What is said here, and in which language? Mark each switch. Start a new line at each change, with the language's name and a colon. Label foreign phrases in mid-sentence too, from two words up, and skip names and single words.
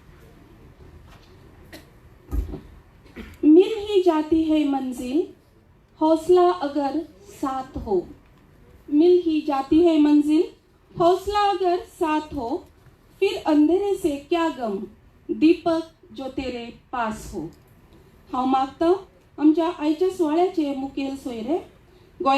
Hindi: मिल ही जाती है मंजिल, हौसला अगर साथ हो, मिल ही जाती है मंजिल, हौसला अगर साथ हो, फिर अंधेरे से क्या गम, दीपक जो तेरे पास हो.
Konkani: हांव मागता आमच्या आयच्या सुवाळ्याचे मुखेल सोयरे गोंय